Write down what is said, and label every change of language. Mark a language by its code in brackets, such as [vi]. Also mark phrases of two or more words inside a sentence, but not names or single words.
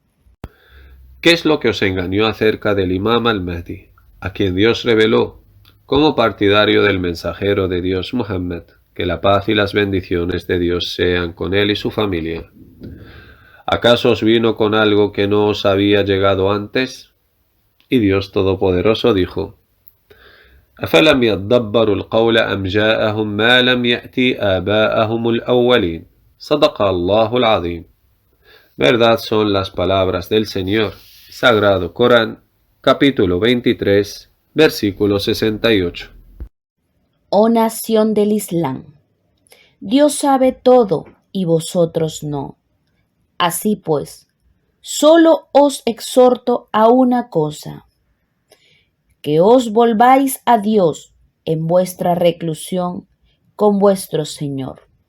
[es] ¿Qué es lo que os engañó acerca del Imam al-Mahdi, a quien Dios reveló como partidario del mensajero de Dios Muhammad, que la paz y las bendiciones de Dios sean con él y su familia? ¿Acaso os vino con algo que no os había llegado antes? Y Dios Todopoderoso dijo: [ar] أفلم يدبروا القول أم جاءهم ما لم يأتي آباءهم الأولين صدق الله العظيم. [es] Verdad son las palabras del Señor. Sagrado Corán, capítulo 23, versículo 68. Oh nación del Islam, Dios sabe todo y vosotros no. Así pues, solo os exhorto a una cosa: que os volváis a Dios en vuestra reclusión con vuestro Señor.